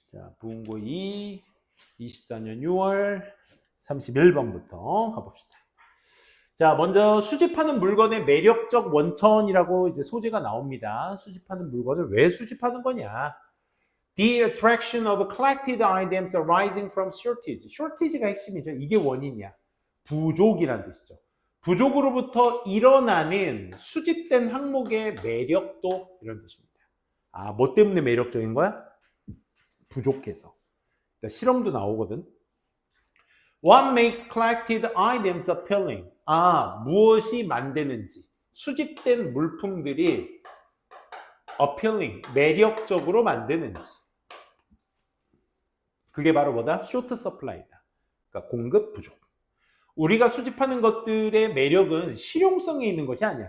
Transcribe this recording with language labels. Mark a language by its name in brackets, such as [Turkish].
[Korean] 자, 부은고 2, 24년 6월 31번부터 가봅시다. 자, 먼저 수집하는 물건의 매력적 원천이라고 이제 소재가 나옵니다. 수집하는 물건을 왜 수집하는 거냐? [English] The attraction of collected items arising from shortage. [Korean] shortage가 핵심이죠. 이게 원인이야. 부족이란 뜻이죠. 부족으로부터 일어나는 수집된 항목의 매력도 이런 뜻입니다. 아, 뭐 때문에 매력적인 거야? 부족해서. 그러니까 실험도 나오거든. [English] What makes collected items appealing? [Korean] 아, 무엇이 만드는지. 수집된 물품들이 appealing, 매력적으로 만드는지. 그게 바로 뭐다? short supply다. 그러니까 공급 부족. 우리가 수집하는 것들의 매력은 실용성에 있는 것이 아니야.